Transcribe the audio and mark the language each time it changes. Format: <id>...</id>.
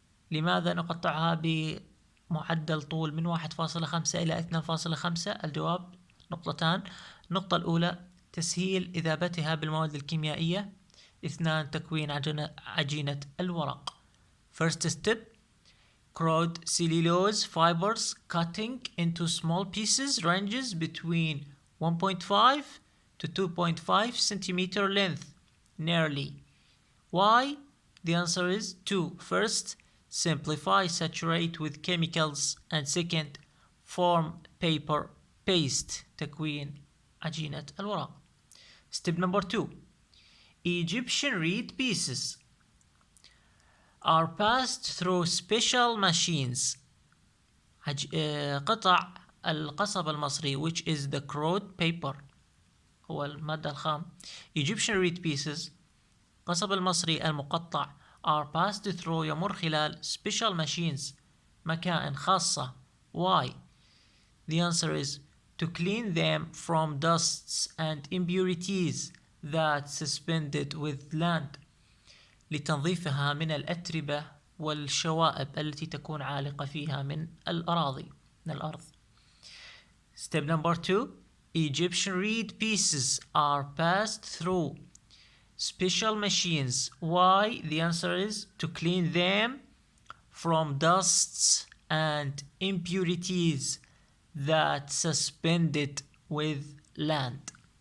<ar>لماذا نقطعها بمعدل طول من 1.5 إلى 2.5؟ الجواب نقطتان. النقطة الأولى تسهيل إذابتها بالمواد الكيميائية. 2. تكوين عجينة الورق.</ar> <en>First step, crude cellulose fibers cutting into small pieces ranges between 1.5 to 2.5 centimeter length nearly. Why? The answer is 2. First, simplify, saturate with chemicals, and second, form paper paste.</en> <ar>تكوين عجينة الورق.</ar> <en>Step number 2. Egyptian reed pieces are passed through special machines.</en> <ar>قطع القصب المصري</ar> <en>which is the crude paper</en> <ar>هو المادة الخام.</ar> <en>Egyptian reed pieces</en> <ar>قصب المصري المقطع</ar> <en>are passed through</en> <ar>يمر خلال</ar> <en>special machines</en> <ar>مكائن خاصة.</ar> <en>Why? The answer is to clean them from dusts and impurities that suspended with land.</en> <ar>لتنظيفها من الأتربة والشوائب التي تكون عالقة فيها من الأراضي من الأرض.</ar> <en>Step number 2. Egyptian reed pieces are passed through special machines. Why? The answer is to clean them from dusts and impurities that suspended with land.</en>